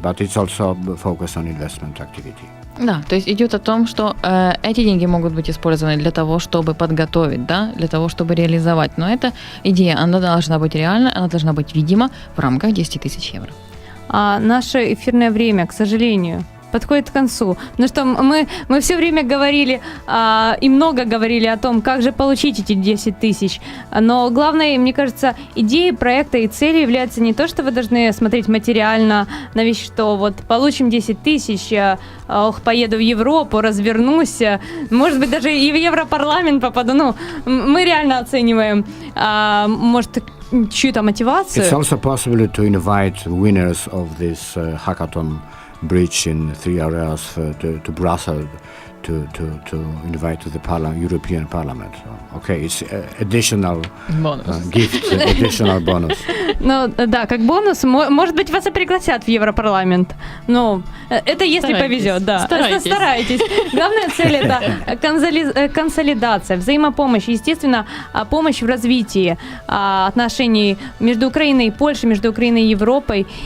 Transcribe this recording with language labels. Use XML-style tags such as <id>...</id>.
<en>But it's also focused on investment activity.</en> <ru>Да, то есть идет о том, что эти деньги могут быть использованы для того, чтобы подготовить, да, для того, чтобы реализовать. Но эта идея, она должна быть реальна, она должна быть видима в рамках 10 тысяч евро. А наше эфирное время, к сожалению, подходит к концу. Потому что мы все время говорили и много говорили о том, как же получить эти 10 тысяч. Но главной, мне кажется, идеей проекта и целью является не то, что вы должны смотреть материально на вещи, что вот получим 10 тысяч, поеду в Европу, развернусь, может быть, даже и в Европарламент попаду. Ну, мы реально оцениваем, может, чью-то мотивацию.</ru> <en>It's also possible to invite winners of this hackathon bridge in 3 areas to Brussels to invite to the European Parliament. Okay, it's additional gift, additional bonus.</en> <ru>Ну, да, как бонус. Может быть, вас и пригласят в Европарламент. Ну, это если Старайтесь. повезет, да. Старайтесь. Главная цель – это консолидация, взаимопомощь, естественно, помощь в развитии отношений между Украиной и Польшей, между Украиной и Европой.</ru>